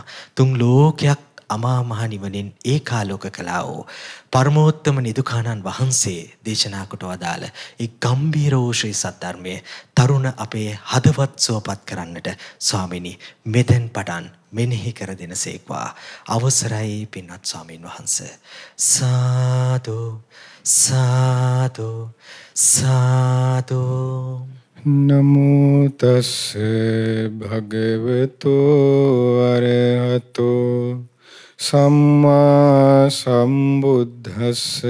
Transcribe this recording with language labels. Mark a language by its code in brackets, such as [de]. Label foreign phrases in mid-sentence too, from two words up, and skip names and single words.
[si] තුන් ලෝකයක් අමා මහ නිවනින් ඒකාලෝක කළා වූ පරමෝත්තම නිදුකානන් වහන්සේ දේශනා කොට වදාළ ඒ ගම්බීර වූ ශ්‍රී සද්ධර්මයේ තරුණ අපේ හදවත් සුවපත් කරන්නට ස්වාමිනී මෙතෙන් පටන් මෙනෙහි කර දෙනසේක්වා. අවසරයි පින්වත් ස්වාමීන් වහන්සේ. සාදු සාදු සාදු. [pi] නමෝ තස් භගවතු අරහතෝ සම්මා සම්බුද්දස්ස.